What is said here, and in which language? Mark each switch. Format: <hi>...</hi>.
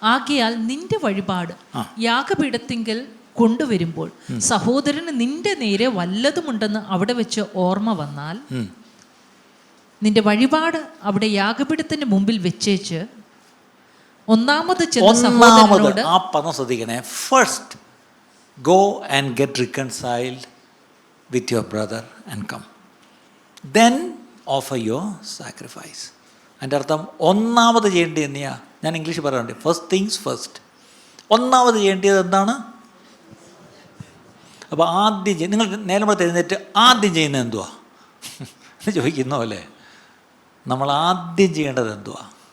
<ml>ആകയാൽ നിന്റെ വഴിപാട് യാഗപീഠത്തിങ്കൽ കൊണ്ടുവരുമ്പോൾ സഹോദരന് നിന്റെ നേരെ വല്ലതുമുണ്ടെന്ന് അവിടെ വെച്ച് ഓർമ്മ വന്നാൽ നിന്റെ വഴിപാട് അവിടെ യാഗപീഠത്തിന്റെ മുമ്പിൽ വെച്ചേച്ച് ഒന്നാമത് ചെന്ന സഹോദരനോട്, ആ പദം ശ്രദ്ധിക്കണേ,</ml> <en>First go and get reconciled with your brother and come, then offer your sacrifice.</en> <ml>അതിൻ്റെ അർത്ഥം ഒന്നാമത് ചെയ്യേണ്ടത് തന്നെയാ. ഞാൻ ഇംഗ്ലീഷ് പറയാറുണ്ട്,</ml> <en>First things first.</en> <ml>ഒന്നാമത് ചെയ്യേണ്ടത് എന്താണ്? അപ്പോൾ ആദ്യം നിങ്ങൾ നേരം കൂടെ എഴുന്നേറ്റ് ആദ്യം ചെയ്യുന്നത് എന്തുവാ എന്ന് ചോദിക്കുന്ന പോലെ നമ്മൾ ആദ്യം ചെയ്യേണ്ടത് എന്തുവാ?</ml>